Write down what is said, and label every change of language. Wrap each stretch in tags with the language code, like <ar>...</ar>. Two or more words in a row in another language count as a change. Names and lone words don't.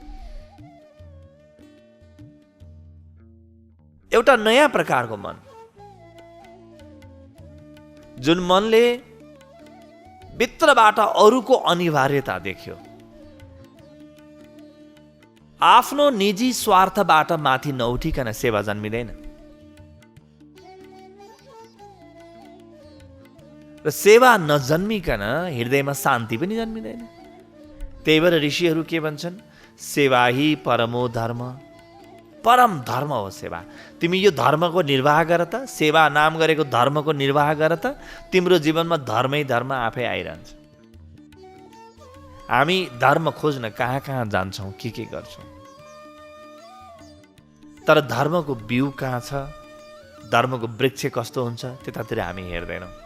<ne>एउटा नयाँ प्रकारको मन, जुन मनले भित्रबाट अरूको अनिवार्यता देख्यो, आफ्नो निजी स्वार्थबाट माथि नउठिकन सेवा जन्मिँदैन। र सेवा नजन्मिकन हृदयमा शान्ति पनि जन्मिँदैन। त्यही भएर ऋषिहरू के भन्छन्?</ne> <sa>सेवा ही परमो धर्म।</sa> <ne>परम धर्म हो सेवा। तिमी यो धर्मको निर्वाह गर त, सेवा नाम गरेको धर्मको निर्वाह गर त, तिम्रो जीवनमा धर्मै धर्म आफै आइरहन्छ। हामी धर्म खोज्न कहाँ कहाँ जान्छौँ, के गर्छौँ, तर धर्मको बिउ कहाँ छ, धर्मको वृक्ष कस्तो हुन्छ, त्यतातिर हामी हेर्दैनौँ।</ne>